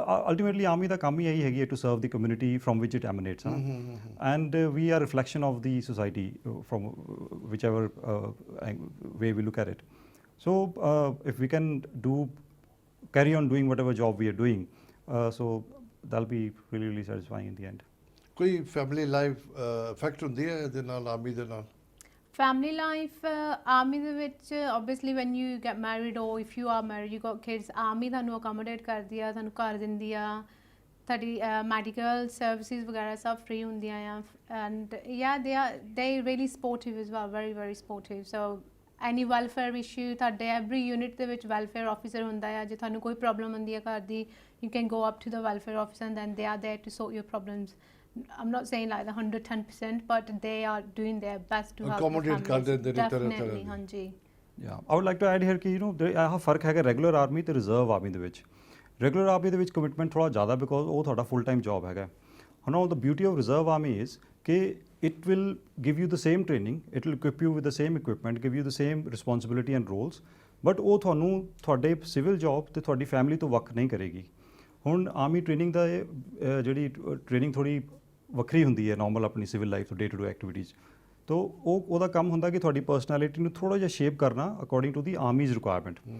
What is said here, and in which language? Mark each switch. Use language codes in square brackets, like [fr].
[en] Ultimately, army [pa] ਦਾ ਕੰਮ ਹੀ ਇਹੀ ਹੈਗੀ ਹੈ [en] to serve the community from which it emanates, and we are a reflection of the society from whichever way we look at it. So if we can carry on doing whatever job we are doing, so that'll be really, really satisfying in the end. [pa] ਕੋਈ family life effect ਹੁੰਦੀ ਹੈ ਇਹਦੇ ਨਾਲ, army ਦੇ ਨਾਲ? [en] Family life, army ਦੇ ਵਿੱਚ obviously when you get married or if you are married, you got kids, army ਤੁਹਾਨੂੰ accommodate ਕਰਦੀ ਆ, [pa] ਤੁਹਾਨੂੰ ਘਰ ਦਿੰਦੀ ਆ, ਤੁਹਾਡੀ medical services ਵਗੈਰਾ ਸਭ free ਹੁੰਦੀਆਂ ਆ, [en] and yeah, they really supportive as well, very, very supportive. So any welfare issue, ਤੁਹਾਡੇ every unit ਦੇ ਵਿੱਚ welfare officer ਹੁੰਦਾ ਆ। [pa] ਜੇ ਤੁਹਾਨੂੰ ਕੋਈ problem ਹੁੰਦੀ ਹੈ ਘਰ ਦੀ, [en] you can go up to the welfare officer and then they are there to sort your problems. I'm not saying like the 110%, but they are doing their best to help [pa] accommodate ਕਰ ਦਿੰਦੇ ਨੇ ਤਰ੍ਹਾਂ definitely, ਹਾਂਜੀ। [en] Yeah, I would like to add here [pa] ਕਿ ਆਹ ਫਰਕ ਹੈਗਾ regular army ਤੇ ਰਿਜ਼ਰਵ ਆਰਮੀ ਦੇ ਵਿੱਚ। ਰੈਗੂਲਰ ਆਰਮੀ ਦੇ ਵਿੱਚ ਕਮਿਟਮੈਂਟ ਥੋੜ੍ਹਾ ਜ਼ਿਆਦਾ, ਬਿਕੋਜ਼ ਉਹ ਤੁਹਾਡਾ ਫੁੱਲ ਟਾਈਮ ਜੌਬ ਹੈਗਾ। [en] ਹੁਣ all the beauty of reserve army is ਕਿ it will give you the same training, it will equip you with the same equipment, give you the same responsibility and roles, but [pa] ਉਹ ਤੁਹਾਨੂੰ ਤੁਹਾਡੇ civil job ਤੇ ਤੁਹਾਡੀ family ਤੋਂ ਵੱਖ ਨਹੀਂ ਕਰੇਗੀ। ਹੁਣ ਆਰਮੀ ਟ੍ਰੇਨਿੰਗ ਦਾ ਜਿਹੜੀ ਟ੍ਰੇਨਿੰਗ ਥੋੜ੍ਹੀ ਵੱਖਰੀ ਹੁੰਦੀ ਹੈ ਨਾਰਮਲ ਆਪਣੀ ਸਿਵਲ ਲਾਈਫ ਤੋਂ, ਡੇ ਟੂ ਡੇ ਐਕਟੀਵਿਟੀਜ਼ ਤੋਂ। ਉਹਦਾ ਕੰਮ ਹੁੰਦਾ ਕਿ ਤੁਹਾਡੀ ਪਰਸਨੈਲਿਟੀ ਨੂੰ ਥੋੜ੍ਹਾ ਜਿਹਾ ਸ਼ੇਪ ਕਰਨਾ [en] According to the army's requirement.